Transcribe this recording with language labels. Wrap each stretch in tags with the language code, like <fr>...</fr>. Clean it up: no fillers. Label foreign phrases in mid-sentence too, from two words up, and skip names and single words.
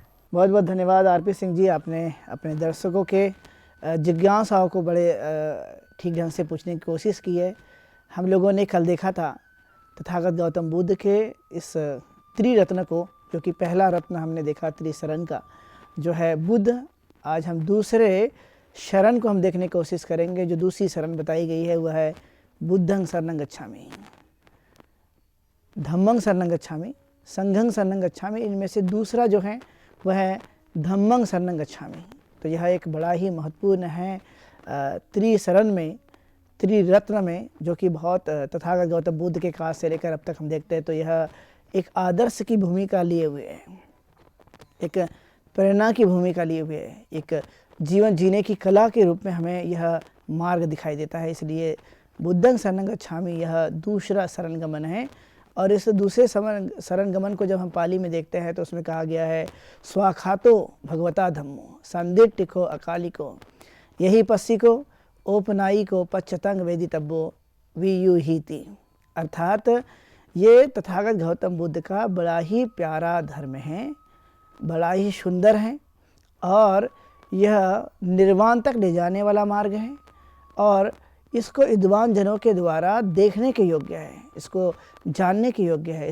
<hi>बहुत बहुत धन्यवाद आरपी सिंह जी, आपने अपने दर्शकों के जिज्ञासाओं को बड़े ठीक ढंग से पूछने की कोशिश की है। हम लोगों ने कल देखा था तथागत गौतम बुद्ध के इस त्रिरत्न को, जो कि पहला रत्न हमने देखा त्रिशरण का जो है बुद्ध। आज हम दूसरे शरण को हम देखने की कोशिश करेंगे। जो दूसरी शरण बताई गई है वह है</hi> <pi>बुद्धं शरणं गच्छामि, धम्मं शरणं गच्छामि, संघं शरणं गच्छामि।</pi> <hi>इनमें से दूसरा जो है वह है</hi> <pi>धम्मं शरणं गच्छामि।</pi> <hi>तो यह एक बड़ा ही महत्वपूर्ण है त्रिशरण में, त्रिरत्न में, जो कि बहुत तथागत गौतम बुद्ध के काल से लेकर अब तक हम देखते हैं। तो यह एक आदर्श की भूमिका लिए हुए है, एक प्रेरणा की भूमिका लिए हुए है, एक जीवन जीने की कला के रूप में हमें यह मार्ग दिखाई देता है। इसलिए</hi> <pi>बुद्धं शरणं गच्छामि</pi> <hi>यह दूसरा शरण गमन है। और इस दूसरे शरण गमन को जब हम पाली में देखते हैं तो उसमें कहा गया है</hi> <pi>स्वाखातो भगवता धम्मो संदिट्ठिको अकालिको यही पस्सिको ओपनायिको पश्चतंग वेदितव्यो वियुहीति।</pi> <hi>अर्थात ये तथागत गौतम बुद्ध का बड़ा ही प्यारा धर्म है, बड़ा ही सुंदर है, और यह निर्वाण तक ले जाने वाला मार्ग है, और इसको विद्वान जनों के द्वारा देखने के योग्य है, इसको जानने के योग्य है।</hi>